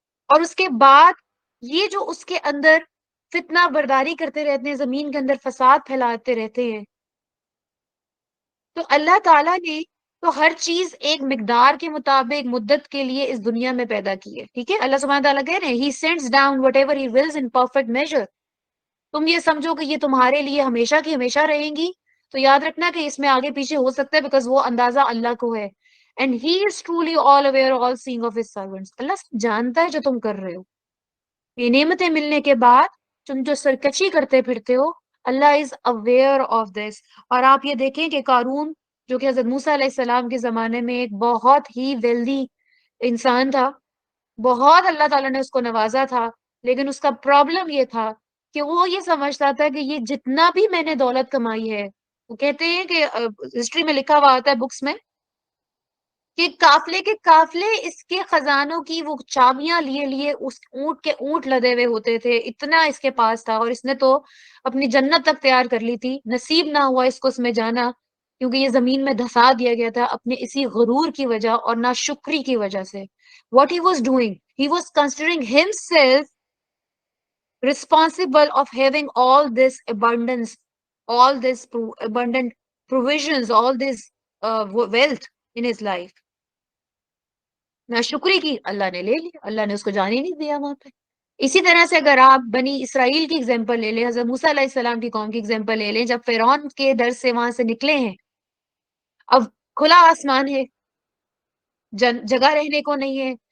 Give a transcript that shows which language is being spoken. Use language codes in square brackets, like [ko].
[ur] اور اس کے بعد یہ جو اس کے اندر فتنہ برداری کرتے رہتے ہیں، زمین کے اندر فساد پھیلاتے رہتے ہیں، تو اللہ تعالیٰ نے تو ہر چیز ایک مقدار کے مطابق مدت کے لیے اس دنیا میں پیدا کی ہے. ٹھیک ہے، اللہ سبحانہ تعالیٰ کہہ رہے ہیں [en] he sends down whatever he wills in perfect measure. [ur] تم یہ سمجھو کہ یہ تمہارے لیے ہمیشہ کی ہمیشہ رہیں گی تو یاد رکھنا کہ اس میں آگے پیچھے ہو سکتا ہے، بیکاز وہ اندازہ اللہ کو ہے. [en] And he is truly all aware, all seeing of his servants. [ur] اللہ جانتا ہے جو تم کر رہے ہو. یہ نعمتیں ملنے کے بعد تم جو سرکشی کرتے پھرتے ہو، اللہ [en] Is aware of this. [ur] اور آپ یہ دیکھیں کہ قارون جو کہ حضرت موسیٰ علیہ السلام کے زمانے میں ایک بہت ہی ویلدی انسان تھا، بہت اللہ تعالیٰ نے اس کو نوازا تھا، لیکن اس کا پرابلم یہ تھا کہ وہ یہ سمجھتا تھا کہ یہ جتنا بھی میں نے دولت کمائی ہے، وہ کہتے ہیں کہ ہسٹری میں لکھا ہوا آتا ہے بکس میں کہ قافلے کے قافلے اس کے خزانوں کی وہ چابیاں لیے لیے اس اونٹ کے اونٹ لدے ہوئے ہوتے تھے، اتنا اس کے پاس تھا، اور اس نے تو اپنی جنت تک تیار کر لی تھی. نصیب نہ ہوا اس کو اس میں جانا، کیونکہ یہ زمین میں دھسا دیا گیا تھا اپنے اسی غرور کی وجہ اور ناشکری کی وجہ سے. [en] What he was doing, he was considering himself responsible of having all this abundance, all this abundant provisions, all this wealth in his life. [ur] نہ شکری کی، اللہ نے لے لی، اللہ نے اس کو جانے نہیں دیا وہاں پہ. اسی طرح سے اگر آپ بنی اسرائیل کی اگزامپل لے لیں، حضرت موسیٰ علیہ السلام کی قوم کی اگزامپل لے لیں، جب فرعون کے در سے وہاں سے نکلے ہیں، اب کھلا آسمان ہے، جگہ رہنے کو نہیں ہے.